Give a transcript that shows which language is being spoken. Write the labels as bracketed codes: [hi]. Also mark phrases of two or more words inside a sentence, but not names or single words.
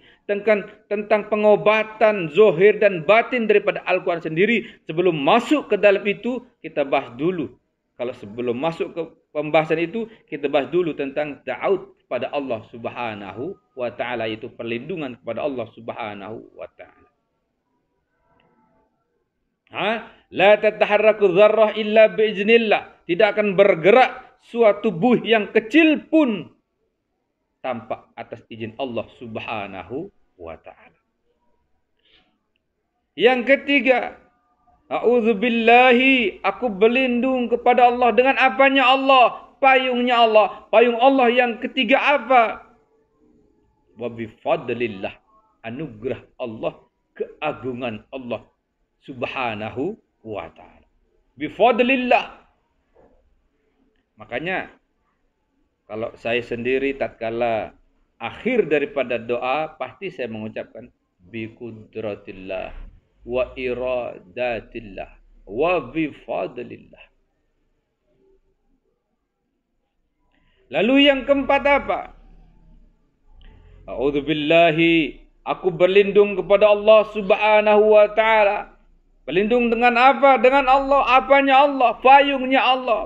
[id] Tentang pengobatan zohir dan batin daripada Al-Quran sendiri. Sebelum masuk ke dalam itu, kita bahas dulu. Kalau sebelum masuk ke pembahasan itu, kita bahas dulu tentang ta'awudz kepada Allah [ar] سبحانه وتعالى, [id] yaitu perlindungan kepada Allah [ar] سبحانه وتعالى. لا تتحرك ذرة إلا بإذن الله. [id] Tidak akan bergerak suatu buih yang kecil pun tanpa atas izin Allah [ar] سبحانه وتعالى. [id] Yang ketiga, a'udzubillahi, aku berlindung kepada Allah. Dengan apanya Allah? Payungnya Allah. Payung Allah yang ketiga apa? [ar] وبفضل الله, [id] anugerah Allah, keagungan Allah [ar] سبحانه وتعالى. [id] Bifadlillah. Makanya kalau saya sendiri tatkala akhir daripada doa, pasti saya mengucapkan [ar] بقدرة الله وإرادة الله وبفضل الله. [id] Lalu yang keempat apa? A'udzubillahi, aku berlindung kepada Allah [ar] سبحانه وتعالى. [id] Berlindung dengan apa? Dengan Allah. Apanya Allah? Payungnya Allah.